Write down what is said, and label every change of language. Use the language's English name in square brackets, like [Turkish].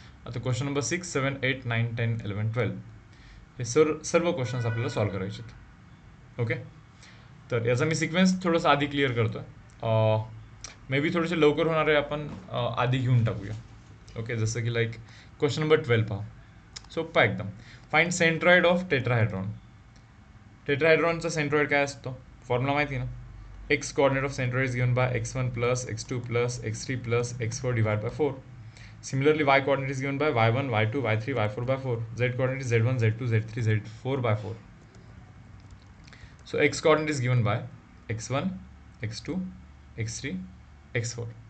[Marathi] आता question number 6, 7, 8, 9, 10, 11, 12 हे सर्व क्वेश्चन्स आपल्याला सॉल्व करायचे आहेत. ओके, तर याचा मी सिक्वेन्स थोडंसं आधी क्लिअर करतो आहे. मे बी थोडेसे लवकर होणारे आपण आधी घेऊन टाकूया. ओके, जसं की लाईक क्वेश्चन नंबर 12 पहा, सोप्पा एकदम. [English] Find centroid of tetrahedron. [Marathi] टेट्राहेड्रॉनचा centroid काय असतो, फॉर्म्युला माहिती ना. [English] x coordinate of centroid is given by x1 plus x2 plus x3 plus x4 divided by 4. Similarly, y coordinate is given by y1, y2, y3, y4 by 4. Z coordinate is z1, z2, z3, z4 by 4. So x coordinate is given by x1, x2, x3, x4.